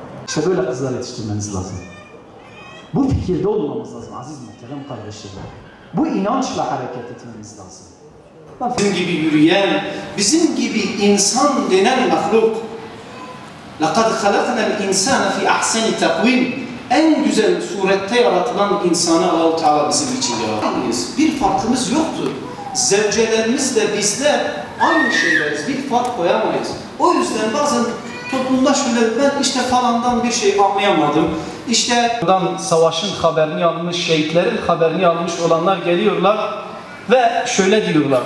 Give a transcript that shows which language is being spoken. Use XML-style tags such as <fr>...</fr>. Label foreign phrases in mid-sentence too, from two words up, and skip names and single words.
<tr>İşte böyle kızlar yetiştirmeniz lazım. Bu fikirde olmamız lazım aziz muhterem kardeşlerim. Bu inançla hareket etmemiz lazım. Bizim gibi yürüyen, bizim gibi insan denen mahluk.</tr> <ar>لَقَدْ خَلَقْنَا الْاِنْسَانَ فِي اَحْسَنِ تَقْوِيمٍ</ar> <tr>En güzel surette yaratılan insanı Allah-u Teala bizim için yarattı. Bir farkımız yoktu. Zevcelerimizle bizler aynı şeyleriz. Bir fark koyamayız. O yüzden bazen toplumda şöyle ben işte falandan bir şey anlayamadım. İşte savaşın haberini almış, şehitlerin haberini almış olanlar geliyorlar ve şöyle diyorlar.</tr>